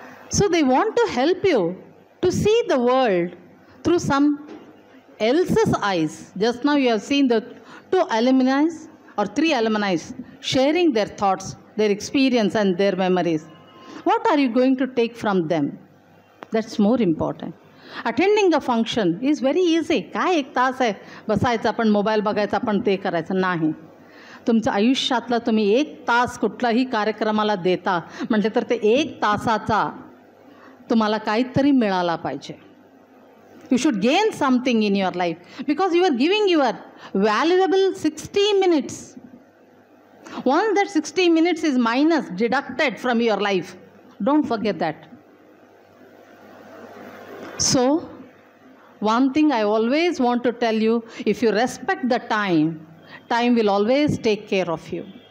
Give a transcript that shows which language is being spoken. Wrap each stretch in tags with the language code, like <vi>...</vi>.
<en>So they want to help you to see the world through some else's eyes. Just now you have seen the 2 alumni or 3 alumni sharing their thoughts, their experience and their memories. What are you going to take from them? That's more important. Attending a function is very easy.</en> <mr>काय 1 तास आहे बसायचं, आपण mobile बघायचा, आपण ते करायचं नाही. तुमच्या आयुष्यातला तुम्ही 1 तास कुठलाही कार्यक्रमाला देता म्हणजे तर ते 1 तासाचा तुम्हाला काहीतरी मिळाला पाहिजे.</mr> <en>You should gain something in your life because you are giving your valuable 60 minutes. Once that 60 minutes is minus, deducted from your life, don't forget that. So, one thing I always want to tell you, if you respect the time, time will always take care of you.</en>